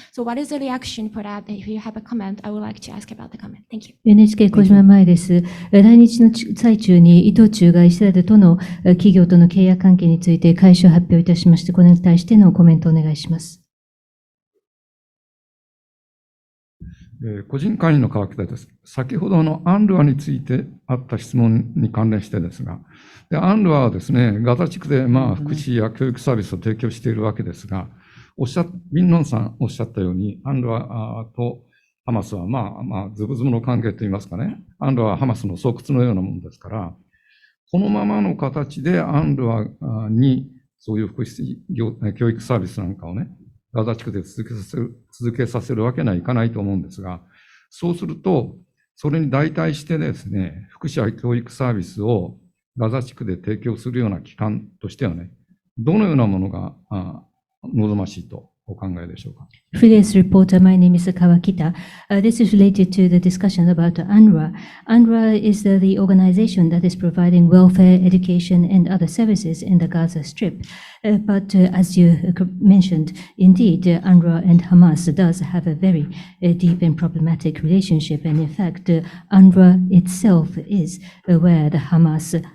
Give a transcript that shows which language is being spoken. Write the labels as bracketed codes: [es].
[en] So what is the reaction for that? If you have a comment, I would like to ask about the comment. Thank you. [ja] NHK 小島前です。来日の最中に伊藤忠がイスラエルとの企業との契約関係について開始を発表いたしまして、これに対してのコメントをお願いします。個人会員の川北です。先ほどのアンルアについてあった質問に関連してですが、アンルアはですね、ガザ地区で福祉や教育サービスを提供しているわけですが、ビンノンさんおっしゃったように、アンルアとハマスはズブズブの関係といいますかね、アンルアはハマスの巣窟のようなものですから、このままの形でアンルアにそういう福祉教育サービスなんかをね、ガザ地区で続けさせるわけにはいかないと思うんですが、そうすると、それに代替してですね、福祉や教育サービスをガザ地区で提供するような機関としてはね、どのようなものが望ましいとお考えでしょうか。 [en] Freelance reporter, my name is Kawakita. This is related to the discussion about UNRWA. UNRWA is the organization that is providing welfare, education, and other services in the Gaza Strip. But as you mentioned, indeed, UNRWA and Hamas does have a very deep and problematic relationship. And in fact, UNRWA itself is where the Hamas